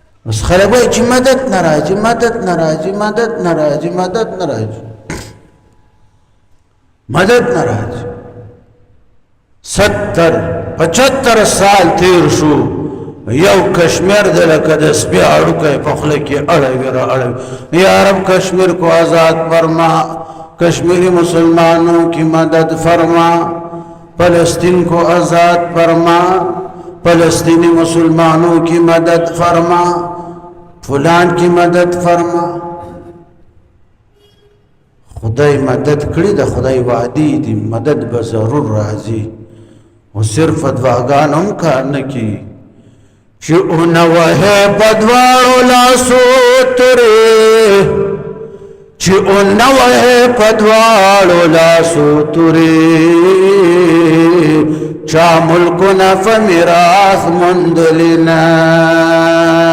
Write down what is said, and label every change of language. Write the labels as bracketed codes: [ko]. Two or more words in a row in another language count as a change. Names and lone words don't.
[ps] اوس خلک وایي چې مدد نه راځي مدد نه راځي مدد نه راځي مدد نه راځي مدد نه راځي 70-75 سال تیر شو یو کشمیر د لکه د سپي اړوکی په خوله کې اړوي را اړوي [ur] یا رب کشمیر کو آزاد فرما کشمیری مسلمانوں کی مدد فرما فلسطین کو آزاد فرما فلسطینی مسلمانوں کی مدد فرما فلان کی مدد فرما [ps] خدای مدد کړي د خدای وعدې دي مدد به ضرور راځي او صرف دعاګان هم کار نه کوي چې اونوهې په دواړو لاسو تورې چې اونوهې په دواړو لاسو تورې چا ملکونه په میراث موندلي نه